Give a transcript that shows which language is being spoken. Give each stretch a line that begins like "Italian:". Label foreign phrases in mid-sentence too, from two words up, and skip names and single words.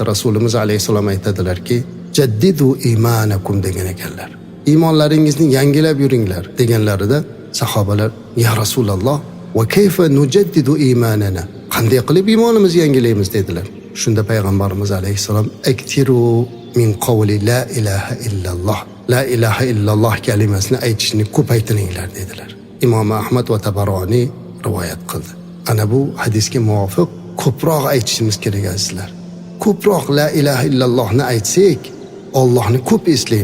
Uzbek: Rasulimiz alayhisalom aytadilarki,
Arabic: "جددوا إيمانكم"
Uzbek: degan ekanlar. Iymonlaringizni yangilab yuringlar deganlarida sahobalar,
Arabic: "يا رسول الله وكيف نجدد إيماننا?"
Uzbek: Qanday qilib iymonimizni yangilaymiz dedilar. Shunda payg'ambarimiz
Arabic: alayhisalom, "أكثروا من قول لا إله إلا الله." لا إله إلا الله
Uzbek: kalimasini aytishni ko'paytiringlar dedilar. Imom Ahmad va Tabaroniy rivoyat qildi. Ana bu hadisga muvofiq ko'proq aytishimiz kerak azizlar. Ko'proq
Arabic: لا إله إلا الله-ni
Uzbek: aytsak, Allohni ko'p eslaymiz.